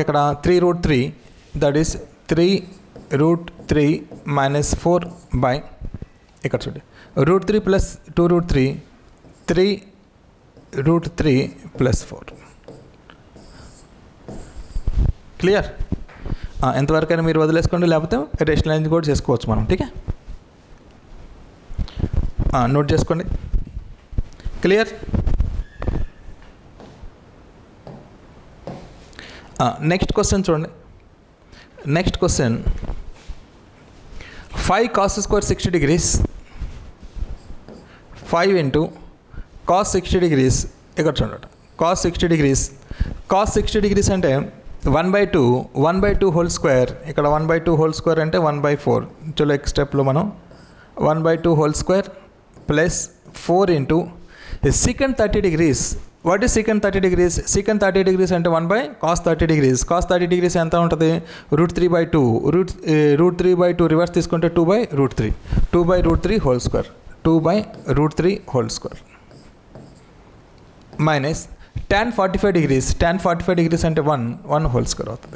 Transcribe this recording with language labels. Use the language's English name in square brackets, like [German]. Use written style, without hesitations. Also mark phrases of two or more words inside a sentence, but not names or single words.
[Telugu] ఇక్కడ 3√3. [English] that is [Telugu] 3√3 -4 బై ఇక్కడ చూడండి √3 + 2√3 3√3 + 4. క్లియర్? ఎంతవరకైనా మీరు వదిలేసుకోండి, లేకపోతే రేషనలైజ్ కూడా చేసుకోవచ్చు మనం. [Hindi] ठीक है, [Telugu] నోట్ చేసుకోండి. క్లియర్? [English] next question [Telugu] చూడండి. [English] next question [Telugu] 5 cos² 60 degrees 5 × cos 60 degrees. ఇక్కడ చూడండి cos 60 degrees. cos 60 degrees అంటే 1/2 [English] whole square. [Telugu] ఇక్కడ 1/2 [English] whole square [Telugu] అంటే 1/4. చలో నెక్స్ట్ స్టెప్లో మనం 1/2 [English] whole square plus [Telugu] 4 × secant 30 degrees. [English] what is secant 30 degrees? [Telugu] secant 30 degrees అంటే 1/cos 30 degrees. cos 30 degrees ఎంత ఉంటుంది? √3/2. √3/2 రివర్స్ తీసుకుంటే 2/√3. 2/√3 [English] whole square. [Telugu] 2/√3 [English] whole square minus [Telugu] tan 45 degrees. tan 45 degrees అంటే 1 [English] whole square [Telugu] అవుతుంది.